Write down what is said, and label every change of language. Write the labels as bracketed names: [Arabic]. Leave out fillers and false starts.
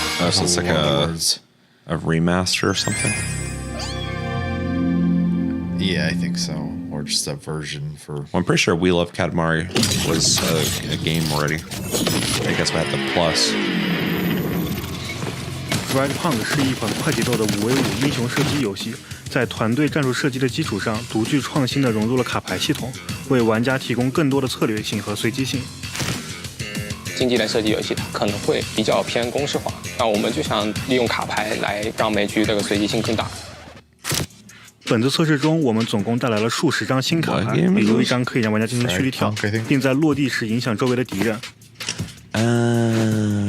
[English] So it's like a remaster or something? Yeah, I think so. Or just a version for... Well, I'm pretty sure We Love Katamari was a game already. I think that's about the plus. [Chinese] Cyberpunk 是一款快节奏的5v5英雄射击游戏，在团队战术设计的基础上，独具创新地融入了卡牌系统，为玩家提供更多的策略性和随机性。竞技类射击游戏它可能会比较偏公式化，那我们就想利用卡牌来让每局这个随机性更大。本次测试中，我们总共带来了数十张新卡牌，比如一张可以让玩家进行蓄力跳，并在落地时影响周围的敌人。